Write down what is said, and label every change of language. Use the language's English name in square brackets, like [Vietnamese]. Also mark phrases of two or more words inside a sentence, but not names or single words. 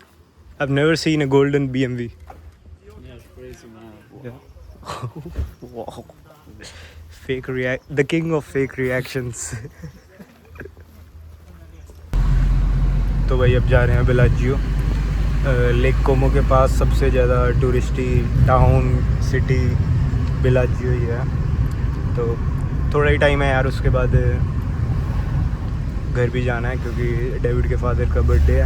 [English] I've never seen a golden BMW. Yeah, it's crazy, man. Yeah. Wow. Fake react, the king of fake reactions. [Hindi] तो भाई अब जा रहे हैं बेलाजियो। लेक कोमो के पास सबसे ज़्यादा [English] touristy town city [Hindi] बेलाजियो ही है, तो थोड़ा ही टाइम है यार, उसके बाद घर भी जाना है क्योंकि डेविड के फादर का बर्थडे है।